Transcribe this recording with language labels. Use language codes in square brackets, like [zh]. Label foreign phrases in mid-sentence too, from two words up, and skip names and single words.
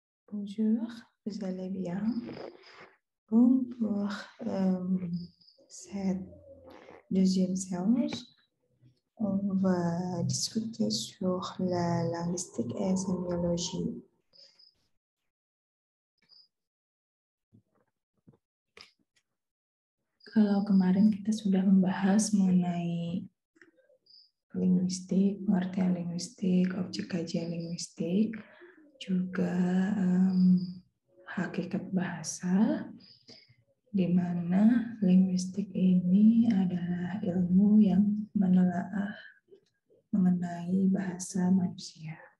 [fr] Bonjour, vous allez bien? Bon, pour cette deuxième séance, on va discuter sur la linguistique et sémiologie. [id] Kalau kemarin kita sudah membahas mengenai linguistik, pengertian linguistik, objek kajian linguistik, juga hakikat bahasa, di mana linguistik ini adalah ilmu yang menelaah mengenai bahasa manusia